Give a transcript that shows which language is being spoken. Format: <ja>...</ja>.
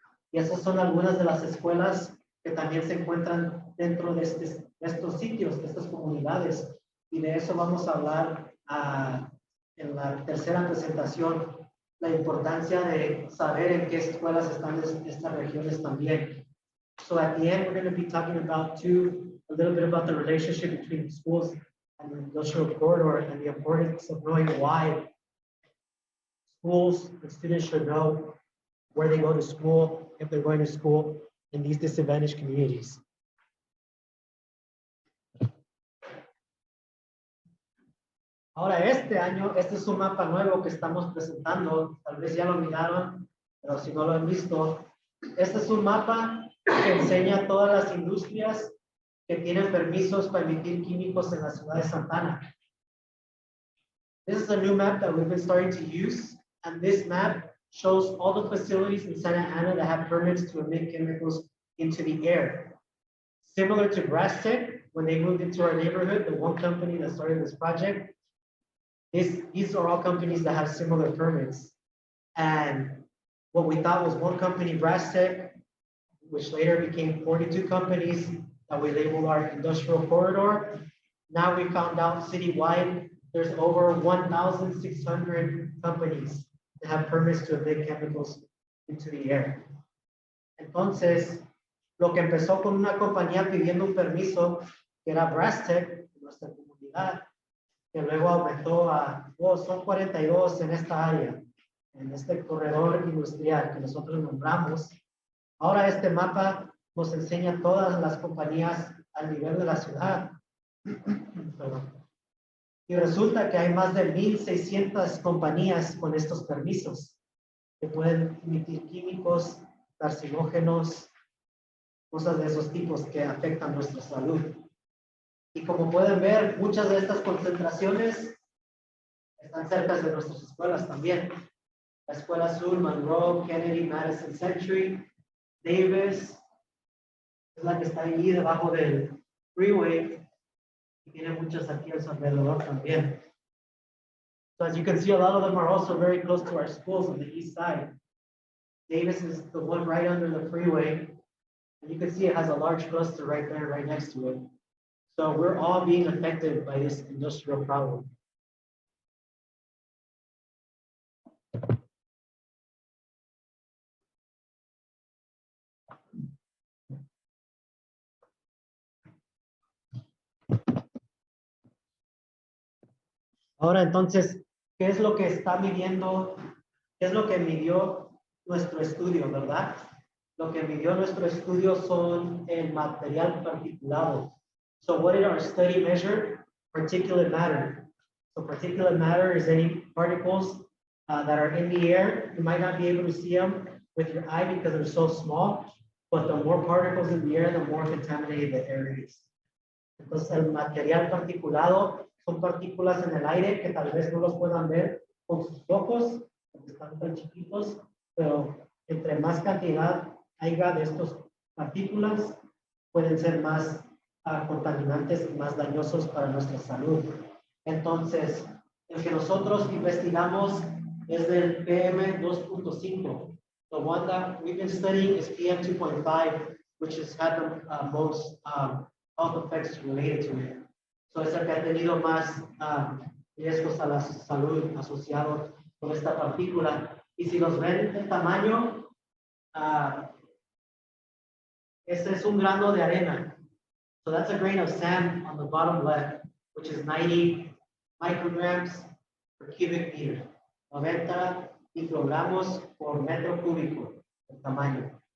<es>Y esas son algunas de las escuelas que también se encuentran dentro de estos sitios, de estas comunidades. Y de eso vamos a hablar en la tercera presentación, la importancia de saber en qué escuelas están estas regiones también.</es> <en>So at the end, we're going to be talking about a little bit about the relationship between schools and the industrial corridor and the importance of knowing why schools and students should know where they go to school, if they're going to school in these disadvantaged communities.</en> <es>Ahora, este año, este es un mapa nuevo que estamos presentando. Tal vez ya lo miraron pero si no lo han visto, este es un mapa que enseña todas las industrias que tienen permisos para emitir químicos en la ciudad de Santana.</es> <en>This is a new map that we've been starting to use, and this map shows all the facilities in Santa Ana that have permits to emit chemicals into the air. Similar to Brastek, when they moved into our neighborhood, the one company that started this project, these are all companies that have similar permits. And what we thought was one company, Brastek, which later became 42 companies that we labeled our industrial corridor. Now we found out citywide, there's over 1,600 companies that have permits to emit chemicals into the air.</en> <es>Entonces, lo que empezó con una compañía pidiendo un permiso, que era Brastek, en nuestra comunidad, que luego aumentó a, son 42 en esta área, en este corredor industrial que nosotros nombramos. Ahora este mapa nos enseña todas las compañías al nivel de la ciudad. Y resulta que hay más de 1,600 compañías con estos permisos que pueden emitir químicos, carcinógenos, cosas de esos tipos que afectan nuestra salud. Y como pueden ver, muchas de estas concentraciones están cerca de nuestras escuelas también. La Escuela Azul, Monroe, Kennedy, Madison Century, Davis, es la que está allí debajo del freeway. Y tiene muchas aquí a su alrededor también.</es> <en>So as you can see, a lot of them are also very close to our schools on the east side. Davis is the one right under the freeway. And you can see it has a large cluster right there, right next to it. So we're all being affected by this industrial problem.</en> <es>Ahora entonces, ¿qué es lo que está midiendo? ¿Qué es lo que midió nuestro estudio, verdad? Lo que midió nuestro estudio son el material particulado.</es> <en>So what did our study measure? Particulate matter. So particulate matter is any particles that are in the air. You might not be able to see them with your eye because they're so small, but the more particles in the air, the more contaminated the air is.</en> <es>Entonces el material particulado son partículas en el aire que tal vez no los puedan ver con sus ojos, porque están tan chiquitos, pero entre más cantidad haya de estas partículas, pueden ser más contaminantes y más dañosos para nuestra salud. Entonces, el que nosotros investigamos es del PM 2.5.</es> <en>The one that we've been studying is PM 2.5, which has had the most health effects related to it.</en> <es>So es el que ha tenido más riesgos a la salud asociados con esta partícula. Y si los ven el tamaño, este es un grano de arena.</es> <en>So that's a grain of sand on the bottom left, which is 90 micrograms per cubic meter.</en> <es>90 microgramos por metro cúbico, el tamaño.</es>